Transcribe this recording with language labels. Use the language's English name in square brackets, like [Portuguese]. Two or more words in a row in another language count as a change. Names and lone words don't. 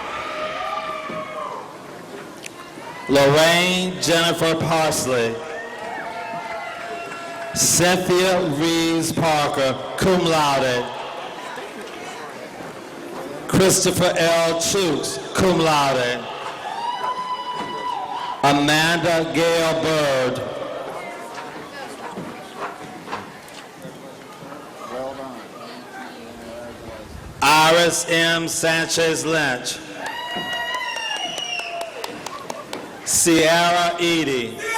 [English] Lorraine Jennifer Parsley. Cynthia Reeves Parker, [Latin] cum laude. [English] Christopher L. [Latin] Chooks, cum laude. [English] Amanda Gail Bird. Iris M. Sanchez Lynch. Sierra Edie.